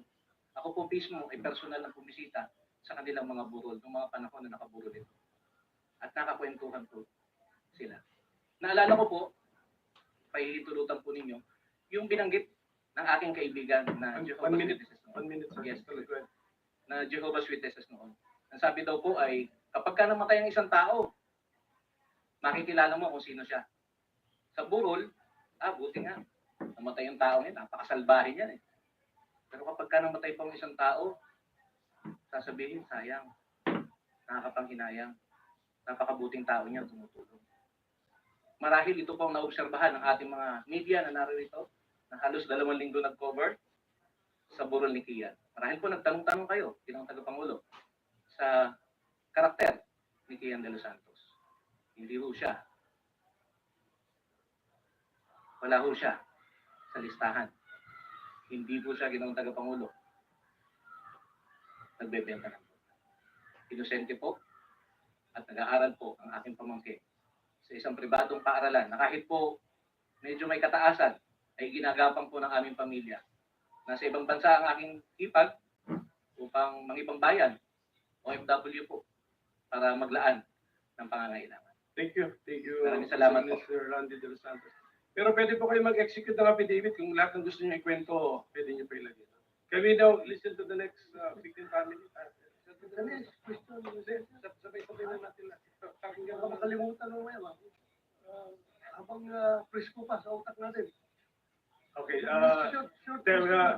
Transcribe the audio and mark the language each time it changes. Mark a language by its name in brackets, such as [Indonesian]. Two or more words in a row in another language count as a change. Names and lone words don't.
[Filipino] Ako po mismo ay personal na bumisita sa kanilang mga burol, ng mga panahon na nakaburol ito. At nakakwentuhan po sila. Naalala ko po, pahihintulutan po ninyo, yung binanggit ng aking kaibigan na Jehovah's Witnesses noon. [English] 1 minute, sir. Yes. Go ahead. [Filipino] Na Jehovah's Witnesses noon. Ang sabi daw po ay, kapag ka namatay ang isang tao, makikilala mo kung sino siya. Sa burol, buti nga. Namatay yung tao niya, napakasalbahe niyan eh. Pero kapag ka namatay pa ang isang tao, sasabihin, sayang, nakakapanghinayang, napakabuting tao niya, tumutulong. Marahil ito po ang naobserbahan ng ating mga media na naririto, na halos 2 linggo nag-cover sa burol ni Kian. Marahil po nagtanong-tanong kayo, bilang tagapangulo, sa karakter ni Kian de los Santos. Hindi ho siya. Wala ho siya sa listahan. Hindi po siya ginawang tagapangulo. Nagbebenta ng boto. Inosente po at nag-aaral po ang aking pamangkin sa isang pribadong paaralan na kahit po medyo may kataasan ay ginagapang po ng aming pamilya. Nasa ibang bansa ang aking hipag upang mangibang bayan, OFW po, para maglaan ng pangangailangan. [English] Thank you. Thank you. [Filipino] Maraming salamat po. Mr. Randy de los Santos. Pero pwede po kayo mag-execute ng affidavit kung lahat ng gusto niyo ikwento, pwede niyo pa ilagay. [English] Can we now listen to the next victim family? The next question, [Filipino] Sabay-sabay na natin. baka makalimutan mo yan. Habang presko pa sa utak natin. [English] Okay. Short Then, question.